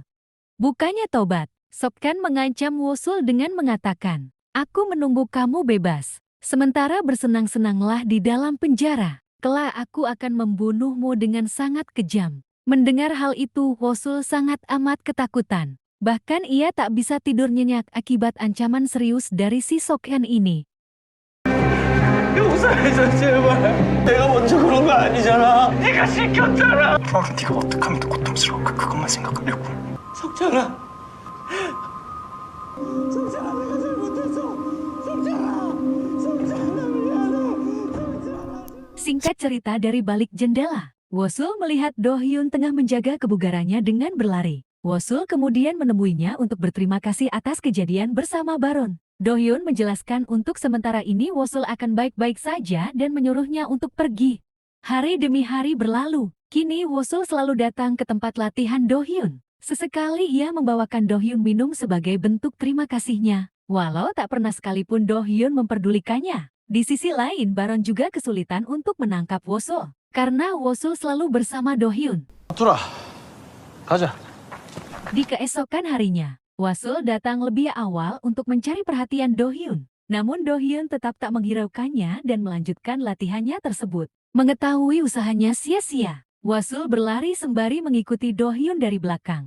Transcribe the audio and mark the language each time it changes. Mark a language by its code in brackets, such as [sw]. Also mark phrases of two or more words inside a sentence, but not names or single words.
[id] Bukannya tobat, Sokchan mengancam Wosul dengan mengatakan, "Aku menunggu kamu bebas, sementara bersenang-senanglah di dalam penjara. Kelak aku akan membunuhmu dengan sangat kejam." Mendengar hal itu, Wosul sangat amat ketakutan. Bahkan ia tak bisa tidur nyenyak akibat ancaman serius dari si Sokchan ini. [ko] 용서해줘 제발. 내가 먼저 그런 거 아니잖아. 네가 시켰잖아. 그럼 네가 어떻게 하면 더 고통스러울까 그것만 생각하려고. 석찬아. 석찬아 내가 잘못했어. 석찬아. 석찬아 미안해. [id] Singkat cerita dari balik jendela, Wosul melihat Do-hyun tengah menjaga kebugarannya dengan berlari. Wosul kemudian menemuinya untuk berterima kasih atas kejadian bersama Baron. Do-hyun menjelaskan untuk sementara ini Wosul akan baik-baik saja dan menyuruhnya untuk pergi. Hari demi hari berlalu, kini Wosul selalu datang ke tempat latihan Do-hyun. Sesekali ia membawakan Do-hyun minum sebagai bentuk terima kasihnya, walau tak pernah sekalipun Do-hyun memperdulikannya. Di sisi lain, Baron juga kesulitan untuk menangkap Wosul, karena Wosul selalu bersama Do-hyun. [ko] 돌아. 가자. [id] Di keesokan harinya, Wosul datang lebih awal untuk mencari perhatian Do-hyun. Namun Do-hyun tetap tak menghiraukannya dan melanjutkan latihannya tersebut. Mengetahui usahanya sia-sia, Wosul berlari sembari mengikuti Do-hyun dari belakang.